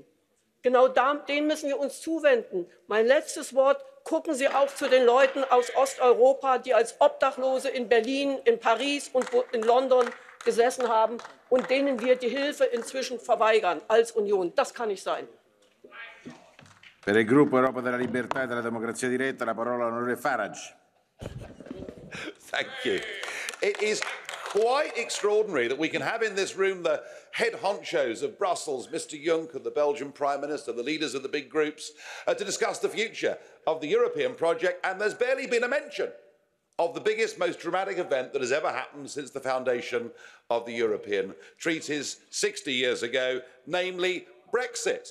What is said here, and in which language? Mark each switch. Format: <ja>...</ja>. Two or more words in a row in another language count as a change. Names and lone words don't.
<de>Genau denen müssen wir uns zuwenden. Mein letztes Wort, gucken Sie auch zu den Leuten aus Osteuropa, die als Obdachlose in Berlin, in Paris und in London gesessen haben und denen wir die Hilfe inzwischen verweigern als Union. Das kann nicht sein.</de> <it>Per il gruppo Europa della Libertà e della Democrazia Diretta la parola all'onorevole Farage.</it> <en>Thank you. It is quite extraordinary that we can have in this room the head honchos of Brussels, Mr. Juncker, the Belgian Prime Minister, the leaders of the big groups, to discuss the future of the European project, and there's barely been a mention of the biggest, most dramatic event that has ever happened since the foundation of the European treaties 60 years ago, namely Brexit.</en>